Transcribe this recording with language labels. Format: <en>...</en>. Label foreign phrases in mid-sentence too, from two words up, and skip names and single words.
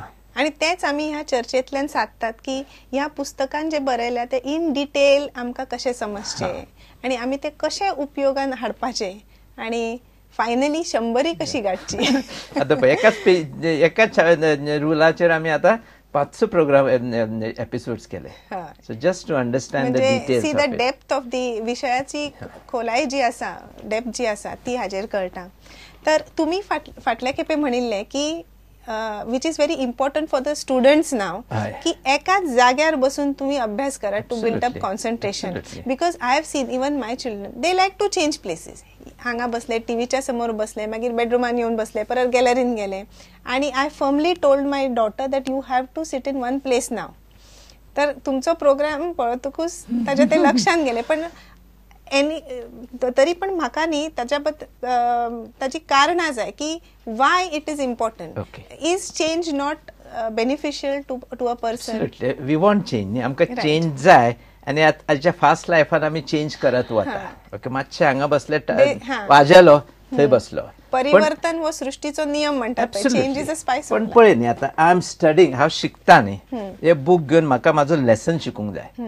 <kok>आणि तेच आमी ह्या चर्चेंतल्यान साधतात की ह्या पुस्तकान जे बरयल्या ते</kok> <en>in detail</en> <kok>आमकां कशें समजचे आणि आमी ते कशें उपयोगान हाडपाचे आणि फायनली 100 कशी गाठची. आता एकाच रुलाचेर आमी आता 500 प्रोग्राम एपिसोड्स केले.</kok> <en>So just to understand the details see the depth of the</en> <kok>विषयाची खोलाय जी आसा डेप्थ जी आसा ती हाजेर कळटा. तर तुम्ही फाटल्या खेपे म्हणिल्ले की</kok> <en>which is very important for the students</en> <kok>नाव की एकाच जाग्यार बसून तुम्ही अभ्यास करा</kok> <en>to build up concentration. Because I have seen even my children they like to change places.</en> <kok>हांगा बसले, टीव्हीच्या समोर बसले, मागीर बेडरूमान येऊन बसले, परत गॅलरीन गेले.</kok> <en>आणि I firmly told my daughter that you have to sit in one place now.</en> <kok>तर तुमचो प्रोग्राम पळतकूच ताजे ते लक्षात गेले. पण तरी पण म्हाका न्ही ताची कारणां जाय की</kok> <en>why it is important. Is change not beneficial to a person. We want change.</en> <kok>आमकां चेंज जाय आणि आजच्या फास्ट लायफान आमी चेंज करत वता. ओके, मातशे हांगा बसले, वाजलो थंय बसलो. परिवर्तन हो सृष्टीचो नियम म्हणटात.</kok> <en>Change is a spice.</en> <kok>पण पळय न्ही, आतां</kok> <en>I am studying,</en> <kok>हांव शिकता न्ही, हे बूक घेवन म्हाका म्हाजो लेसन शिकूंक जाय.</kok>